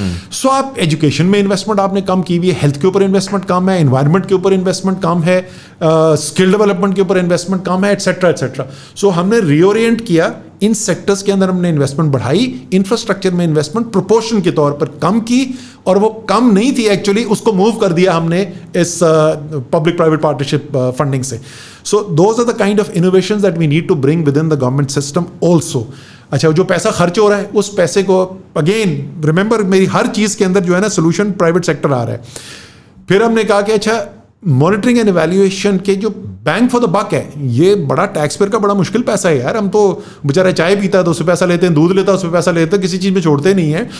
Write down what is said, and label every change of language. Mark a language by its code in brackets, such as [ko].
[ur] سو آپ ایجوکیشن میں انویسٹمنٹ آپ نے کم کی ہوئی ہے, ہیلتھ کے اوپر انویسٹمنٹ کم ہے, انوائرمنٹ کے اوپر انویسٹمنٹ کم ہے, اسکل ڈیولپمنٹ کے اوپر انویسٹمنٹ کم ہے, ایٹسیٹرا ایٹسیٹرا. سو ہم نے ری اورینٹ کیا, ان سیکٹرز کے اندر ہم نے انویسٹمنٹ بڑھائی, انفراسٹرکچر میں انویسٹمنٹ پروپورشن کے طور پر کم کی, اور وہ کم نہیں تھی ایکچولی, اس کو موو کر دیا ہم نے اس پبلک پرائیویٹ پارٹنرشپ فنڈنگ سے. [en] So those are the kind of innovations that we need to bring within the government system also. [ur] اچھا جو پیسہ خرچ ہو رہا ہے اس پیسے کو, اگین ریممبر میری ہر چیز کے اندر جو ہے نا سولوشن پرائیویٹ سیکٹر آ رہا ہے. پھر ہم نے کہا کہ اچھا مانیٹرنگ اینڈ ایویلیویشن کے جو [en] bang for the buck [ur] ہے, یہ بڑا ٹیکس پیئر کا بڑا مشکل پیسہ ہے یار. ہم تو بیچارہ چائے پیتا ہے تو اس پہ پیسہ لیتے ہیں, دودھ لیتا ہے اس پہ پیسہ لیتے ہیں, کسی چیز میں چھوڑتے نہیں ہیں.